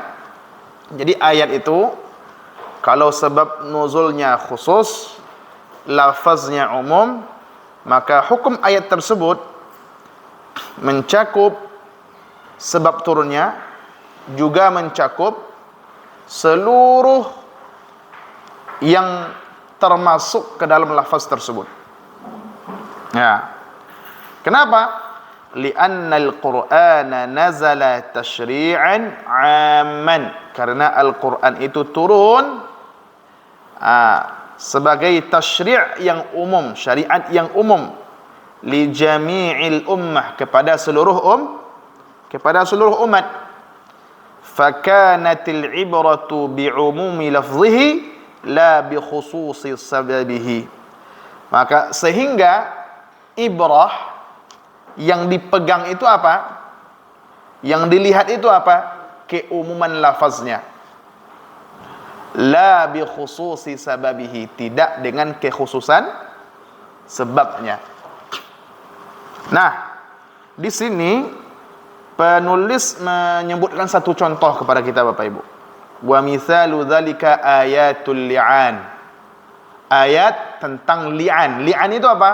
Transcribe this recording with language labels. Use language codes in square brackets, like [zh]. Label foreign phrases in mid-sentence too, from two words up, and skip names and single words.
[id] Jadi ayat itu kalau sebab nuzulnya khusus, lafaznya umum, maka hukum ayat tersebut mencakup sebab turunnya, juga mencakup seluruh yang termasuk ke dalam lafaz tersebut. Kenapa? [ar] لأن القرآن نزل تشريعا عاما. [id] Karena Al-Qur'an itu turun sebagai tasyri' yang umum, syariat yang umum, [ar] لجميع الأمة, [id] kepada seluruh umat. [ar] فكانت العبرة بعموم لفظه لا بخصوص سببه. [id] Maka sehingga ibrah yang dipegang itu apa? Yang dilihat itu apa? Keumuman lafaznya. [ar] لا بخصوص سببه, [id] tidak dengan kekhususan sebabnya. Nah, di sini penulis menyebutkan satu contoh kepada kita Bapak Ibu. [ar] ومثال ذلك آية اللعان. [id] Ayat tentang li'an. Li'an itu apa?